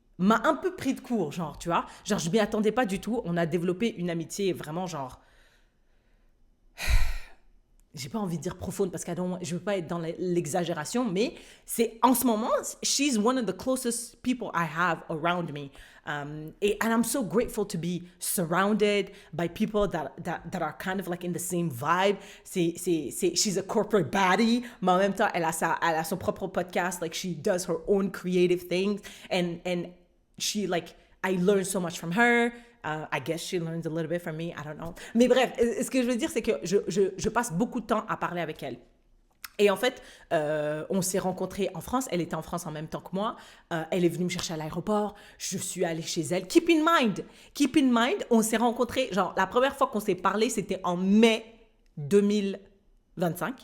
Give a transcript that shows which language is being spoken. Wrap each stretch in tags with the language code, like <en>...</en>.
<fr>m'a un peu pris de court, genre, tu vois. Genre, je m'y attendais pas du tout. On a développé une amitié vraiment, genre, j'ai pas envie de dire profonde parce que je veux pas être dans l'exagération, mais c'est en ce moment,</fr> <en>she's one of the closest people I have around me. And I'm so grateful to be surrounded by people that are kind of like in the same vibe. She's a corporate baddie,</en> <fr>mais en même temps, elle a son propre podcast.</fr> <en>Like, she does her own creative things. And she, like, I learn so much from her. I guess she learns a little bit from me, I don't know.</en> <fr>Mais bref, ce que je veux dire, c'est que je passe beaucoup de temps à parler avec elle. Et en fait, on s'est rencontrés en France. Elle était en France en même temps que moi. Elle est venue me chercher à l'aéroport. Je suis allée chez elle.</fr> <en>Keep in mind,</en> <fr>on s'est rencontrés, genre, la première fois qu'on s'est parlé, c'était en mai 2025.</fr>